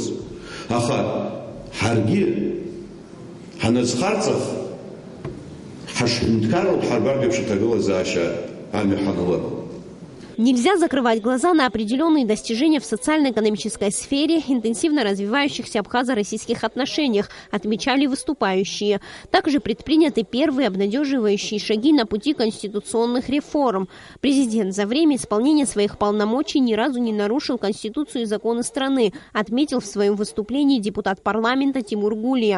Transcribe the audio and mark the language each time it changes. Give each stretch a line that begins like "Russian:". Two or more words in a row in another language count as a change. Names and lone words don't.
Abkhazian: Аха ҳаргьы ҳаныӡхарҵах ҳашҳәынҭқарроуп ҳарбартә еиԥш аҭагылазаашьа амҩа ҳанылап.
Russian: Нельзя закрывать глаза на определенные достижения в социально-экономической сфере интенсивно развивающихся абхазо-российских отношениях, отмечали выступающие. Также предприняты первые обнадеживающие шаги на пути конституционных реформ. Президент за время исполнения своих полномочий ни разу не нарушил Конституцию и законы страны, отметил в своем выступлении депутат парламента Тимур Гулия.